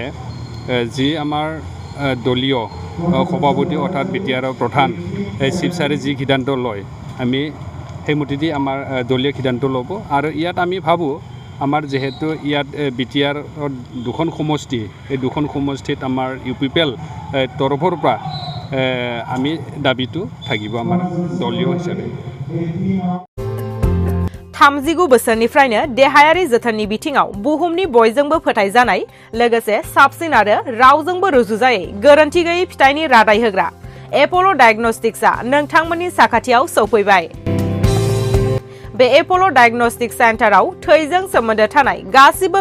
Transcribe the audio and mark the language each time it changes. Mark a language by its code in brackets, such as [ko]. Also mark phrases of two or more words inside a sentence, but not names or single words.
[as] যি আমাৰ দলীয় সভাপতি অৰ্থাৎ BTRৰ প্ৰধান চিফ ছাৰে যি সিদ্ধান্ত লয় আমি সেইমতেদি আমাৰ দলীয় সিদ্ধান্ত ল'ব আৰু ইয়াত আমি ভাবোঁ আমাৰ যেহেতু ইয়াত BTR দুখন সমষ্টি এই দুখন সমষ্টিত আমাৰ UPPL তৰফৰ পৰা আমি দাবিটো থাকিব আমাৰ দলীয় হিচাপে [brx] 39 बोसोरनिफ्रायनो देहायारि जोथोननि बिथिङाव बुहुमनि बयजोंबो फोथायजानाय लोगोसे साबसिन आरो रावजोंबो रुजुजायै गोरोन्थि गैयै फिथाइनि रादाय होग्रा एप'ल' डायग्नोस्टिक्सआ नोंथांमोननि साखाथियाव सौफैबाय बे एप'ल' डायग्नोस्टिक सेन्टाराव थैजों सोमोन्दो थानाय गासिबो